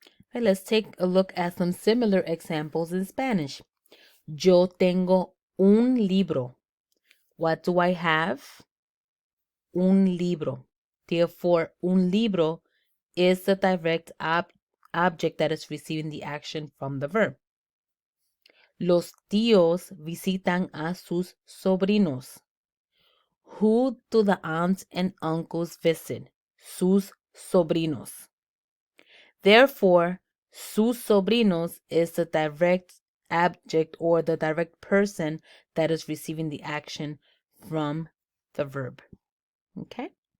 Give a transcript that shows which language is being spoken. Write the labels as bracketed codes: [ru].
[en] Okay, let's take a look at some similar examples in Spanish. [es] Yo tengo un libro. [en] What do I have? [es] Un libro. [en] Therefore, un libro is the direct object that is receiving the action from the verb. [es] Los tíos visitan a sus sobrinos. [en] Who do the aunts and uncles visit? [es] Sus sobrinos. [en] Therefore, sus sobrinos is the direct object or the direct person that is receiving the action from the verb. Okay?